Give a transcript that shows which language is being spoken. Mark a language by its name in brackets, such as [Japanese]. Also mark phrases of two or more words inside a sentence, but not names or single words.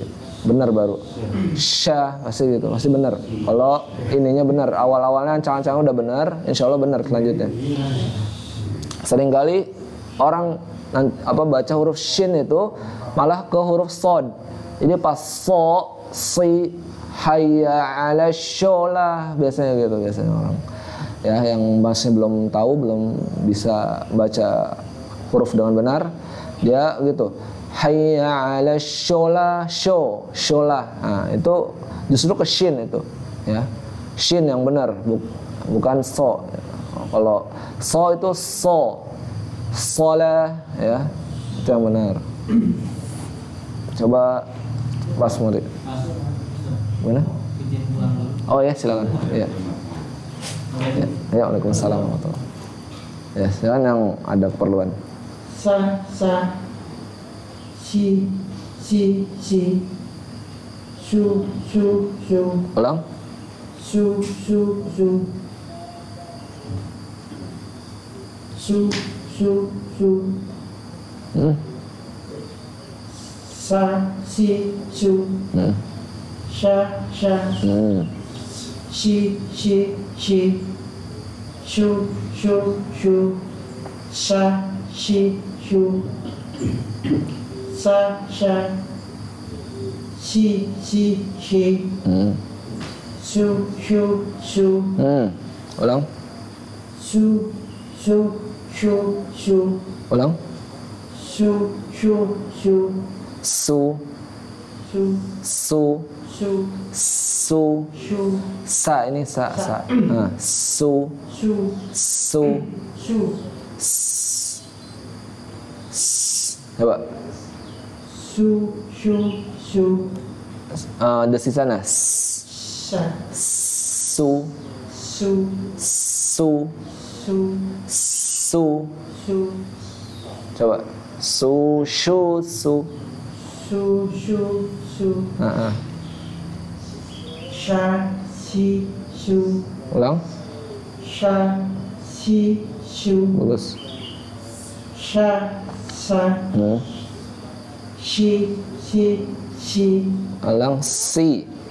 [Indonesian] Benar baru sya pasti gitu, pasti benar. Kalau ininya benar, awal-awalnya ancang-ancang udah benar, [Arabic] إن شاء الله [Indonesian] benar selanjutnya. Seringkali orang baca huruf shin itu malah ke huruf sod. Jadi pas so, si, [Arabic] حي على الصلاة, [Indonesian] biasanya gitu orang. Ya, yang masih belum tahu, belum bisa baca huruf dengan benar, dia gitu. [Arabic] حي على الصلاة، الصلاة. [Indonesian] Nah, itu justru ke shin itu, ya. Shin yang benar, bukan so. Kalau so itu sholah, ya. Itu yang benar. Coba Mas Murid. Mana? Oh ya, silakan. Ya. Ya, [Arabic] وعليكم السلام ورحمة الله. [Indonesian] Ya, silakan yang ada keperluan. sa si shu Ulang. shu sa si shu sha shi shu sha shi shu sa sha shi shu Ulang. shu Ulang. shu Su. su, su, su, su, shu, sa ini sa. Su, su, su, shu, coba. su, shu, shu, Desi sana. sa, Su, su, su, su, su. su, Coba. Su, shu, su. su, shu, su, sha, si, shu, Ulang. sha, si, shu, Bagus. sha, sa, shi, si, Ulang. Si,